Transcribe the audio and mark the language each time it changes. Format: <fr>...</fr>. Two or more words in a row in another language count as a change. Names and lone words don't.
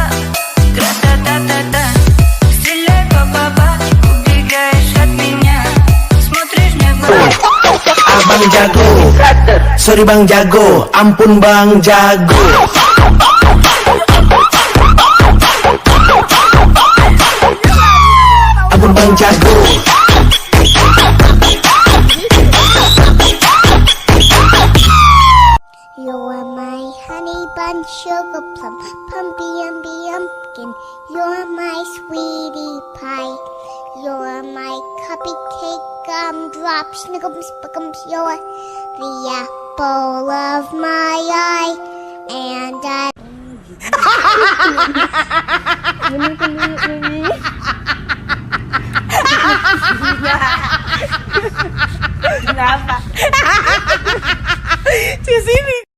<ru>Гра-та-та-та-та, стреляй, па-па-па, убегаешь от меня, смотришь мне в глаза.</ru> <id>Abang jago, sorry bang jago, ampun bang jago. Ampun bang jago.</id> <en>You are my honey bun, sugar plum, pumpkin. You're my sweetie pie. You're my cupcake, gumdrop, snickums, spickums. You're the apple of my eye, and I.</en> <id>Kenapa? Di sini.</id>